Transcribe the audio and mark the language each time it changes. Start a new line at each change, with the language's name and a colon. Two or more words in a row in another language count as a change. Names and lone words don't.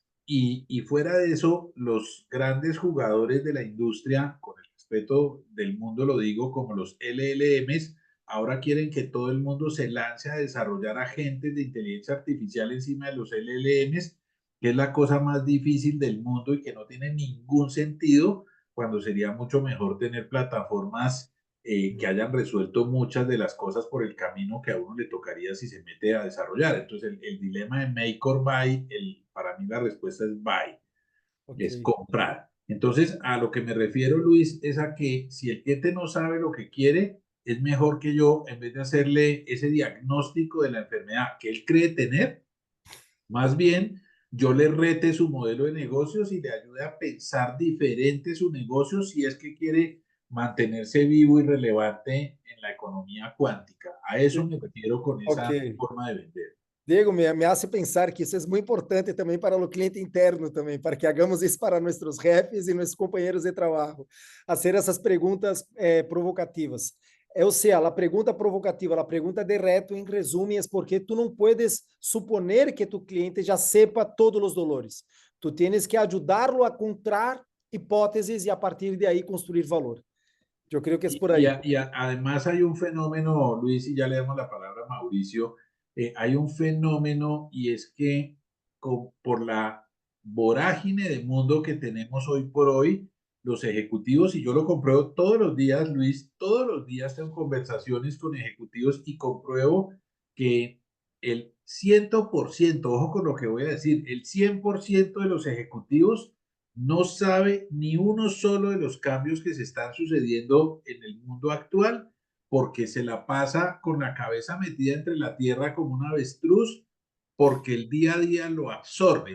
Spanish: Y fuera de eso, los grandes jugadores de la industria, con el respeto del mundo lo digo, como los LLMs, ahora quieren que todo el mundo se lance a desarrollar agentes de inteligencia artificial encima de los LLMs, que es la cosa más difícil del mundo y que no tiene ningún sentido, cuando sería mucho mejor tener plataformas que hayan resuelto muchas de las cosas por el camino que a uno le tocaría si se mete a desarrollar. Entonces, el dilema de
English: make or buy,
Spanish: para mí la respuesta es buy, es comprar. Entonces, a lo que me refiero, Luis, es a que si el cliente no sabe lo que quiere, es mejor que yo, en vez de hacerle ese diagnóstico de la enfermedad que él cree tener, más bien yo le rete su modelo de negocios y le ayude a pensar diferente su negocio si es que quiere mantenerse vivo y relevante en la economía cuántica. A eso me refiero con esa forma de vender.
Portuguese: Diego,
Spanish: me hace pensar que
Portuguese: isso é muito importante também para o cliente interno também,
Spanish: para que hagamos
Portuguese: isso para nossos jefes e nossos companheiros de trabalho, fazer essas perguntas provocativas. Ou seja, a pergunta provocativa, a pergunta de reto, em resumo, é porque tu não
Spanish: puedes suponer que tu cliente
Portuguese: já sepa todos os dolores.
Spanish: Tu tienes que
Portuguese: ajudá-lo a encontrar hipóteses e a partir de aí construir valor. Eu creio que é por aí.
Spanish: Y además hay un fenómeno, Luis, y ya le damos la palabra a Mauricio, hay un fenómeno y es que por la vorágine de mundo que tenemos hoy por hoy, los ejecutivos, y yo lo compruebo todos los días, Luis, todos los días tengo conversaciones con ejecutivos y compruebo que el 100%, ojo con lo que voy a decir, el 100% de los ejecutivos no sabe ni uno solo de los cambios que se están sucediendo en el mundo actual, porque se la pasa con la cabeza metida entre la tierra como un avestruz, porque el día a día lo absorbe.